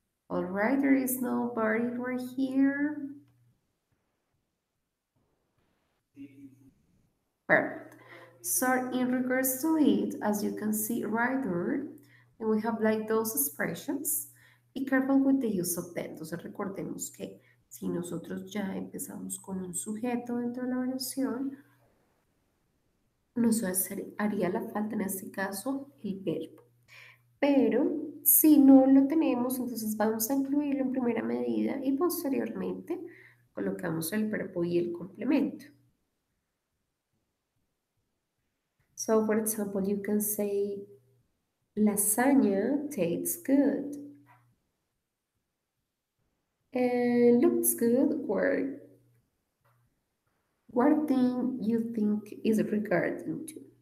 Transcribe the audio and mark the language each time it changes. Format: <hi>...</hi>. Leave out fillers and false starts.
<en>All right, there is nobody right here. Perfect. So in regards to it, as you can see right there, and we have like those expressions. Be careful with the use of them.</en> <es>Entonces recordemos que si nosotros ya empezamos con un sujeto dentro de la oración, haría la falta en este caso el verbo. Pero si no lo tenemos, entonces vamos a incluirlo en primera medida y posteriormente colocamos el verbo y el complemento.</es> <en>So, for example, you can say, lasagna tastes good and looks good. Or what thing you think is regarding to?</en>